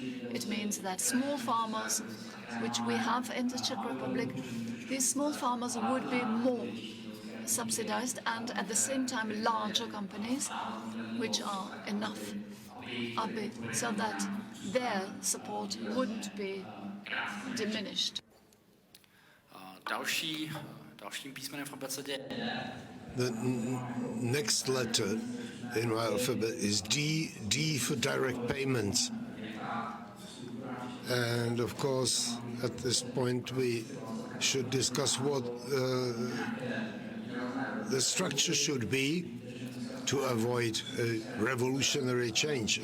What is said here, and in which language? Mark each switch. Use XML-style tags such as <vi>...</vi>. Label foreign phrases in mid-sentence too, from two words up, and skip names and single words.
<en>It means that small farmers, which we have in the Czech Republic, these small farmers would be more subsidized, and at the same time larger companies, which are enough, so that their support wouldn't be diminished.</en> <cs>Dalším písmenem v abecedě.</cs> <en>The next letter in my alphabet is D, D for direct payments. And of course, at this point, we should discuss what the structure should be to avoid a revolutionary change.</en>